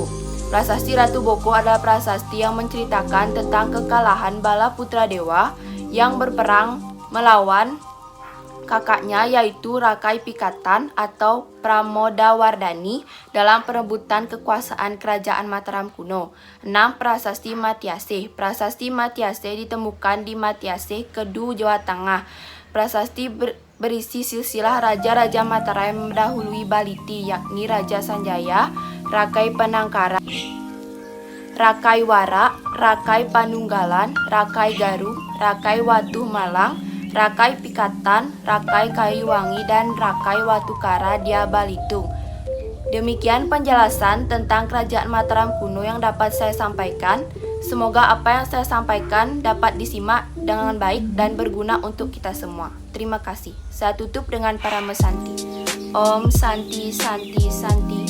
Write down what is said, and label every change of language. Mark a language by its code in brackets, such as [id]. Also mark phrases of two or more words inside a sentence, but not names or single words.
[id] Prasasti Ratu Boko adalah prasasti yang menceritakan tentang kekalahan bala putra dewa yang berperang melawan kakaknya yaitu Rakai Pikatan atau Pramodawardhani dalam perebutan kekuasaan Kerajaan Mataram kuno. 6. Prasasti Matyase. Prasasti Matyase ditemukan di Matyase, Kedu, Jawa Tengah. Prasasti berisi silsilah raja-raja Mataram yang mendahului Baliti, yakni Raja Sanjaya, Rakai Penangkaran, Rakai Wara, Rakai Panunggalan, Rakai Garuh, Rakai Watuh Malang, Rakai Pikatan, Rakai Kayuwangi, dan Rakai Watukara Dia Balitung. Demikian penjelasan tentang Kerajaan Mataram kuno yang dapat saya sampaikan. Semoga apa yang saya sampaikan dapat disimak dengan baik dan berguna untuk kita semua. Terima kasih. Saya tutup dengan para mesanti. [sa] Om Santi Santi Santi